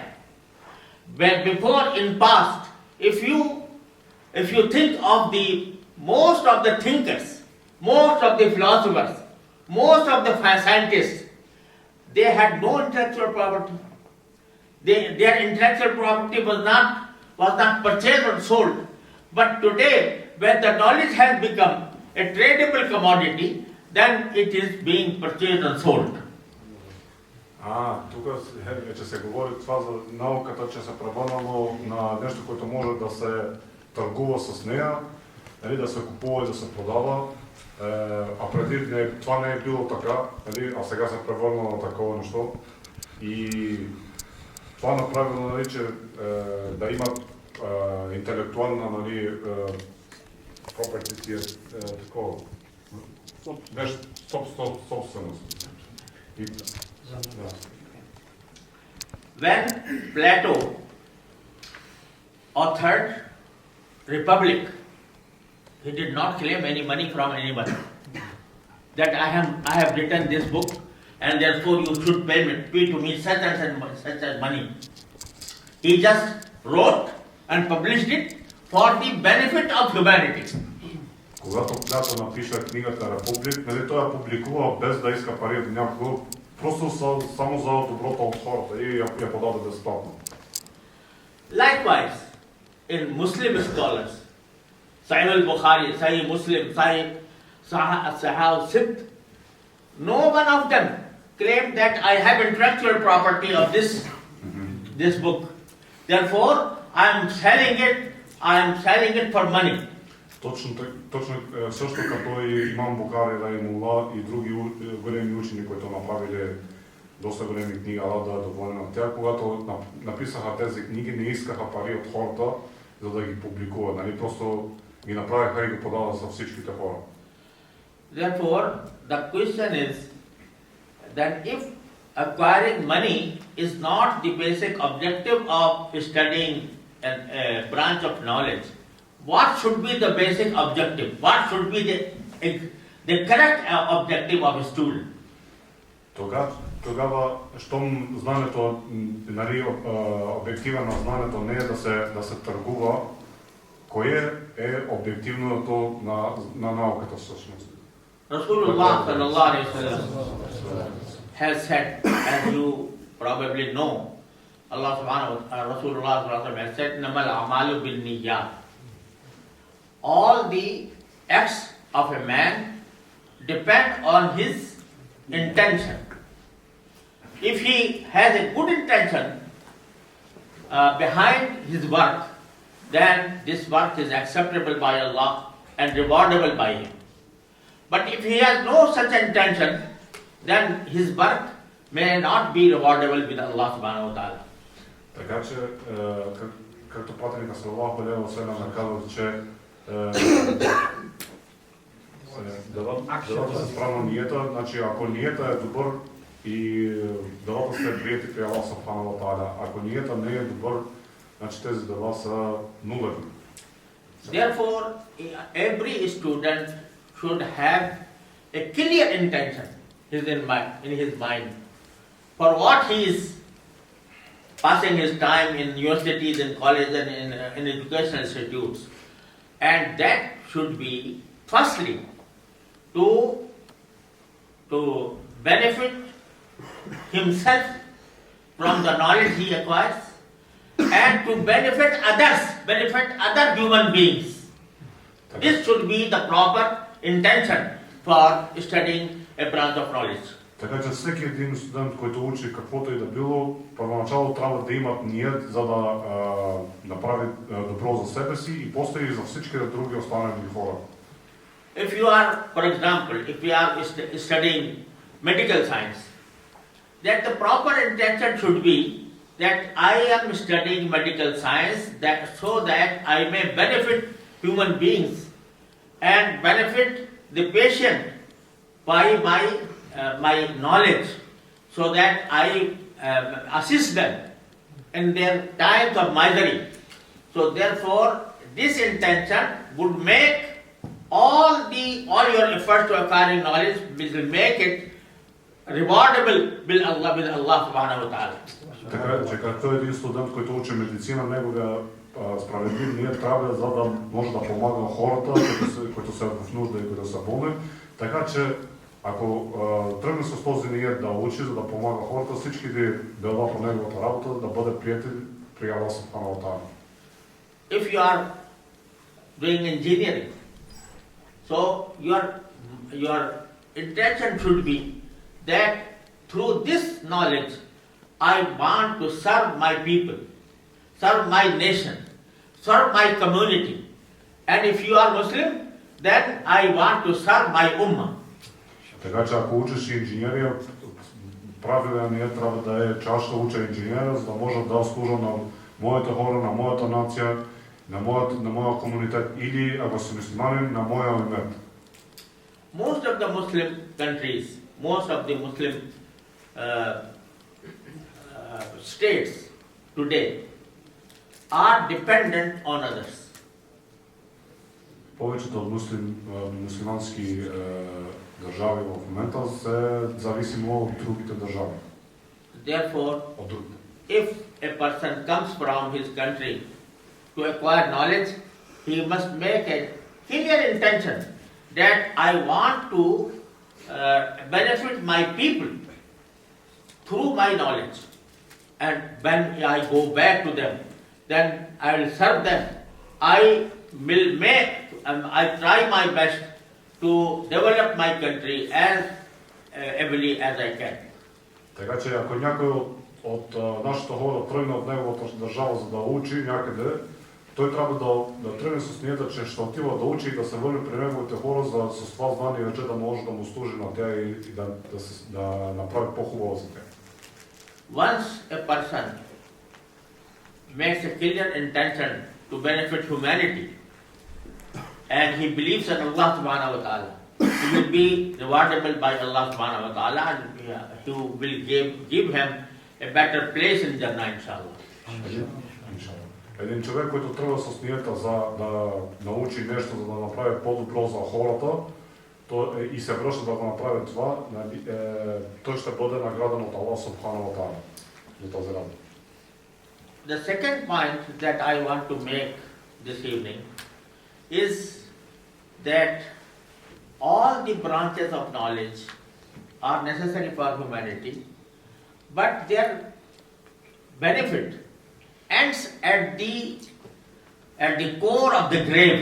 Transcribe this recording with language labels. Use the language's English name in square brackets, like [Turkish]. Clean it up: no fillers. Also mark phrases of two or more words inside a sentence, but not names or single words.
[English] Where before in past, if you think of most of the thinkers, most of the philosophers, most of the scientists, they had no intellectual property. Their intellectual property was not purchased or sold. But today, when the knowledge has become a tradable commodity, then it is being purchased and sold. [Bulgarian] Тук вече се говори това за науката, че се превърнало на нещо, което може да се търгува с нея, нали, да се купува и да се продава. А преди това не е било така, нали, а сега се превърнало на такова нещо. И това направило, нали, че да имат интелектуална, нали, property, такова, нещо, собственост. [English] When Plato authored Republic, he did not claim any money from anyone. That I have written this book and therefore you should pay to me such and such as money. He just wrote and published it for the benefit of humanity. [Bulgarian] Когато когато напиша книгата Републик, нали той я публикува без да иска пари от някого, просто само за доброто от хората и я подаде безплатно. [English] Likewise, in Muslim scholars, Sahih al-Bukhari, Sahih Muslim, Sahih Sibt, no one of them claimed that I have intellectual property of this book. Therefore, I am selling it for money. [Bulgarian] Точно също като и имам Бухари, Рахимуллах и други големи учени, които направили доста големи книги, Аллах да е доволен на тях, когато написаха тези книги, не искаха пари от хората, за да ги публикуват. Нали? Просто ги направиха и ги подават за всичките хора. [English] Therefore, the question is that if acquiring money is not the basic objective of studying a branch of knowledge, what should be the basic objective? What should be the correct objective of a student? [Bulgarian] Тогава, щом знанието, нали, обектива на знанието не е да се търгува, кое е обективното на науката всъщност? [Arabic] رسول الله صلى الله عليه وسلم [English] has said, as you probably know, [Arabic] رسول الله صلى الله عليه وسلم [English] has said, [Arabic] "إنما الأعمال بالنيات." [English] All the acts of a man depend on his intention. If he has a good intention behind his work, then this work is acceptable by Allah and rewardable by him. But if he has no such intention, then his work may not be rewardable with Allah [Arabic] سبحانه وتعالى. [Bulgarian] Така че, както пратеника [Arabic] صلى الله عليه وسلم [Bulgarian] казва, че делата се справа ниета, значи ако ниета е добър и делата се приети при Аллах [Arabic] سبحانه وتعالى, [Bulgarian] ако ниета не е добър, значи тези дела са нулеви. [English] Therefore, every student should have a clear intention in his mind for what he is passing his time in universities and colleges and in educational institutes. And that should be, firstly, to benefit himself from the knowledge he acquires, and to benefit other human beings. This should be the proper intention for studying a branch of knowledge. [Bulgarian] Така че всеки един студент, който учи каквото и да било, първоначално трябва да имат ният, за да направи добро за себе си и после и за всички други останали хора. [English] If you are, for example, if you are studying medical science, that the proper intention should be that I am studying medical science so that I may benefit human beings and benefit the patient by my knowledge, so that I assist them in their times of misery. So therefore, this intention would make all your efforts to acquiring knowledge will make it rewardable with Allah [Arabic] سبحانه وتعالى. [Bulgarian] Така че като един студент, който учи медицина, неговия справедлив ният трябва, за да може да помага хората, които са в нужда и които са болни. Така че ако тръгне с този ният да учи, за да помага хората, всички дела по неговата работа да бъде приети при Аллах [Arabic] سبحانه وتعالى. [English] If you are doing engineering, so your intention should be that through this knowledge I want to serve my people, serve my nation, serve my community. And if you are Muslim, then I want to serve my ummah. [Bulgarian] Така че ако учиш инженерия, правилният ният трябва да е, че аз ще уча инженерия, за да може да служа на моите хора, на моята нация, на моя комунитет или, ако си мюсюлманин, на моя умет. [English] Most of the Muslim countries, most of the Muslim states today are dependent on others. [Bulgarian] Повечето от мюсюлмански държави в момента се зависимо от другите държави. [English] Therefore, [Bulgarian] От другите. [English] if a person comes from his country to acquire knowledge, he must make a clear intention that I want to benefit my people through my knowledge. And when I go back to them, then I will serve them. I will I try my best to develop my country as heavily as I can. [Bulgarian] Така че ако някой от нашите хора тръгне от неговата държава за да учи някъде, той трябва да тръгне с ниета, че ще отива да учи и да се върне при неговите хора, за с това знание вече да може да му служи на тях и да направи по-хубаво за тях. [English] Once a person makes a clear intention to benefit humanity and he believes in Allah [Arabic] سبحانه وتعالى, [English] he will be rewardable by Allah [Arabic] سبحانه وتعالى [English] and he will give him a better place in Jannah, inshallah. [Bulgarian] Един човек, който тръгва с ниета за да научи нещо, за да направи по-добро за хората, и се връща да го направи това, той ще бъде награден от [Arabic] الله سبحانه وتعالى [Bulgarian] за този работа. [English] The second point that I want to make this evening is that all the branches of knowledge are necessary for humanity, but their benefit ends at the core of the grave.